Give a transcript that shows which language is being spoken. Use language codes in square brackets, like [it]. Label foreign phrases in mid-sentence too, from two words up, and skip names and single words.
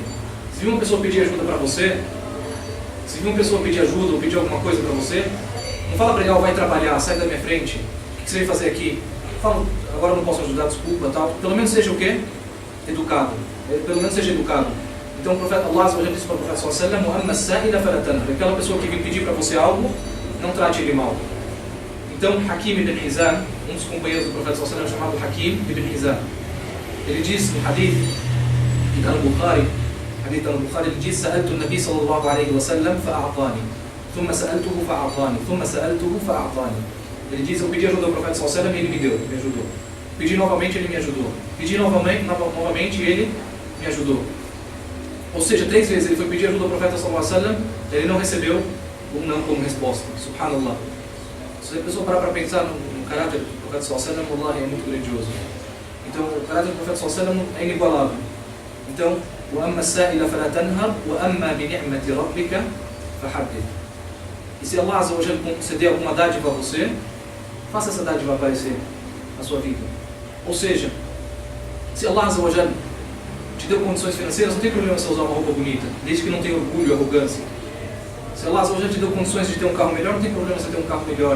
[pt] Se vir uma pessoa pedir ajuda para você, se vir uma pessoa pedir ajuda ou pedir alguma coisa para você, não fala para ele: vai trabalhar, sai da minha frente, o que você veio fazer aqui? Fala: agora eu não posso ajudar, desculpa, tal. Pelo menos seja o quê? Educado. Pelo menos seja educado. Então o profeta Allah já disse para o profeta [ar] صلى الله عليه وسلم: [pt] aquela pessoa que vem pedir para você algo, não trate ele mal. Então Hakim ibn Hizam, um dos companheiros do profeta [ar] صلى الله عليه وسلم, [pt] chamado Hakim ibn Hizam, ele diz no hadith que está no Bukhari, ele diz: [ar] سألت النبي صلى الله عليه وسلم فأعطاني ثم سألته فأعطاني ثم سألته فأعطاني. [pt] Ele diz: eu pedi ajuda ao profeta [ar] صلى الله عليه وسلم [pt] e ele me deu, me ajudou. Pedi novamente, ele me ajudou. Pedi novamente, ele me ajudou. Ou seja, 3 vezes ele foi pedir ajuda ao profeta [ar] صلى الله عليه وسلم, [pt] ele não recebeu um não como resposta. Subhanallah. Se a pessoa parar para pensar no caráter do profeta [ar] صلى الله عليه وسلم, [pt] Allah é muito grandioso. Então, o caráter do profeta [ar] صلى الله عليه وسلم [pt] é inigualável. Então, [ar] وَأَمَّا السَّائِلَ فَلَا تَنْهَرْ وَأَمَّا بِنِعْمَةِ رَبِّكَ فَحَدِّثْ. [pt] E se Allah [ar] عز وجل [pt] conceder alguma dádiva a você, faça essa dádiva aparecer na sua vida. Ou seja, se Allah [ar] عز وجل [pt] te deu condições financeiras, não tem problema você usar uma roupa bonita, desde que não tenha orgulho e arrogância. Se Allah [ar] عز وجل [pt] te deu condições de ter um carro melhor, não tem problema você ter um carro melhor.